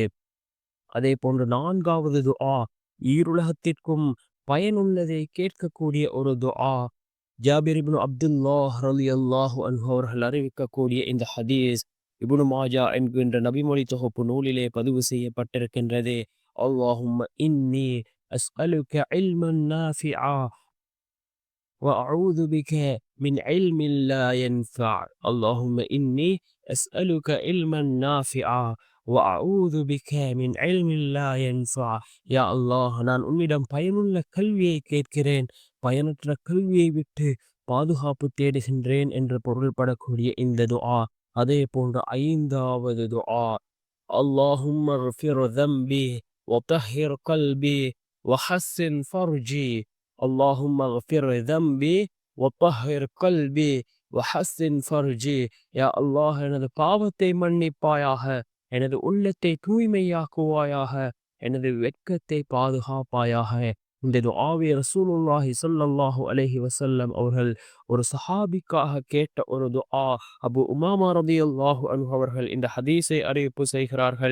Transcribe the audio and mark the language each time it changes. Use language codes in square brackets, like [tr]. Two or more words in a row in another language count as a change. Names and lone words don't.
[ta] அதே போன்று நான்காவது துஆ, ஈருலகத்திற்கும் பயனுள்ளதை கேட்கக்கூடிய ஒரு துஆ. ஜாபிர் இப்னு அப்துல்லாஹ் [ar] رضي الله عنه [ta] அவர்கள் அறிவிக்கக்கூடிய இந்த ஹதீஸ் இப்னு மாஜா என்கின்ற நபிமொழி தொகுப்பு நூலிலே பதிவு செய்யப்பட்டிருக்கின்றது. [ar] اللهم إني أسألك علما نافعا وأعوذ بك من علم لا ينفع. اللهم إني أسألك علما نافعا وأعوذ بك من علم لا ينفع. [ta] யா அல்லாஹ், நான் உன்னிடம் பயனுள்ள கல்வியை கேட்கிறேன், பயனற்ற கல்வியை விட்டு பாதுகாப்பு தேடுகின்றேன் என்று பொருள்படக்கூடிய இந்த துஆ. அதே போன்று ஐந்தாவது துஆ, [ar] اللهم اغفر ذنبي وطهر قلبي وحسن فرجي. اللهم اغفر ذنبي وطهر قلبي وحسن فرجي. [ta] யா அல்லாஹ், எனது பாவத்தை மன்னிப்பாயாக, எனது உள்ளத்தை தூய்மையாக்குவாயாக, எனது வெட்கத்தை பாதுகாப்பாயாக. இந்த துஆவை ரசூலுல்லாஹி [ar] صلى الله عليه وسلم [ta] அவர்கள் ஒரு சஹாபிக்காக கேட்ட ஒரு துஆ. அபு உமாமா [ar] رضي الله عنه [ta] அவர்கள் இந்த ஹதீஸை அறிவிப்பு செய்கிறார்கள்.